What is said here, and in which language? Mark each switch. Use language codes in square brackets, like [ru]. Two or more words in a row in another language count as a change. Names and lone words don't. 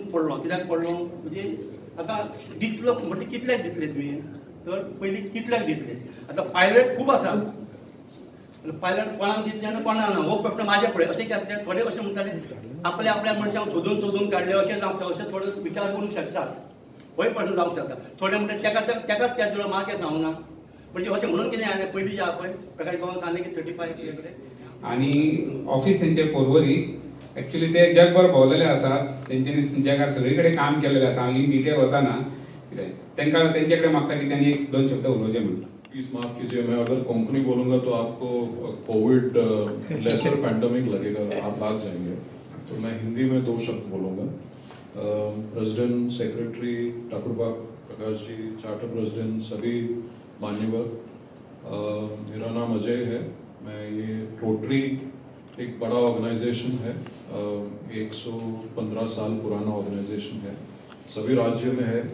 [kok] पडलो कित्याक पडलो म्हणजे आतां दितलो म्हणजे कितल्याक दितले तुमी तर पयलीं कितल्याक दितले आतां पायलट खूब आसा पायलट कोणाक दितले आनी कोणाक ना हो प्रश्न म्हाजे फुडें अशें कित्याक थोडे अशें म्हणटाले आपल्या मनशांक सोदून काडले अशें जावं अशें थोडे विचार करूंक शकतात होय प्रश्न जावंक शकता थोडे म्हणटा तेकाच काय दिलो म्हाका सांगूना म्हणजे अशें म्हणून कितें जालें पयलीं जे आहा पळय प्रकाश बाबान सांगलें की 35 किलोमीटर आणि ऑफिस तेंचे पोरवरी ॲक्च्युली ते जगभर भोंवलेले आसात तेंच्यांनी जगार सगळीकडे काम केलेलें आसा हांव [en] in detail [kok] वचना कितें तेंकां तेंचे कडेन मागता की त्यांनी 1-2 शब्द उलोवचे म्हणून [hi] प्लीज माफ कीजिए मैं अगर कोंकणी बोलूंगा तो आपको [en] Covid lesser pandemic [hi] लगेगा आप भाग जाएंगे तो मैं हिंदी में 2 शब्द बोलूंगा [en] president secretary [hi] ठाकुरबाग प्रकाश जी [en] charter president [hi] सभी मान्यवर मेरा नाम अजय है मैं ये रोटरी एक बड़ा ऑर्गेनाइजेशन है 115 साल पुराना ऑर्गेनाइजेशन है सभी राज्य में है